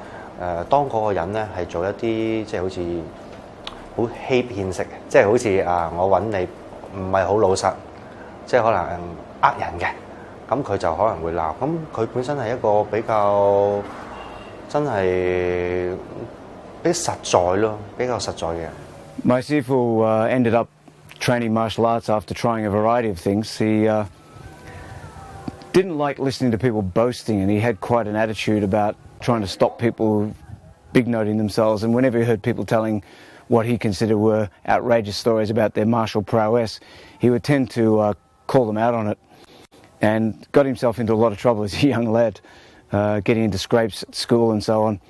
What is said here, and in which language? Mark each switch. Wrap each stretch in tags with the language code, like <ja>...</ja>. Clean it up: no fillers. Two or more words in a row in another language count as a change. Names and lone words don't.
<yue>當嗰個人咧係做一啲即係好似好欺騙式嘅，即係好似我揾你唔係好老實，即係可能人嘅，咁佢就可能會鬧。咁佢本身係一個比較真係比較實在咯，比較實在嘅人。</yue> <en>My Sifu ended up training martial arts after trying a variety of things. He didn't like listening to people boasting, and he had quite an attitude about trying to stop people big-noting themselves. And whenever he heard people telling what he considered were outrageous stories about their martial prowess, he would tend to call them out on it, and got himself into a lot of trouble as a young lad, getting into scrapes at school and so on.</en>